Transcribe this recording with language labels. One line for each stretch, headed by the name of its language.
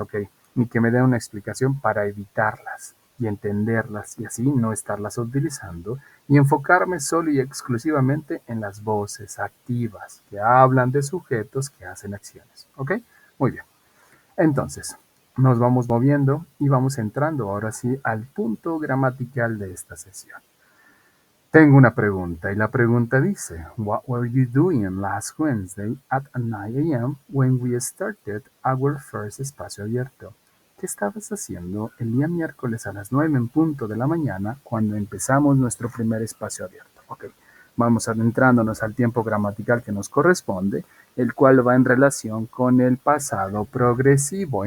Spanish: Ok, y que me den una explicación para evitarlas y entenderlas y así no estarlas utilizando y enfocarme solo y exclusivamente en las voces activas que hablan de sujetos que hacen acciones. ¿Ok? Muy bien. Entonces, nos vamos moviendo y vamos entrando ahora sí al punto gramatical de esta sesión. Tengo una pregunta y la pregunta dice,
English: What were you doing last Wednesday at 9 a.m. when we started our first espacio abierto?
Spanish: ¿Qué estabas haciendo el día miércoles a las 9 en punto de la mañana cuando empezamos nuestro primer espacio abierto? Ok, vamos adentrándonos al tiempo gramatical que nos corresponde, el cual va en relación con el pasado progresivo.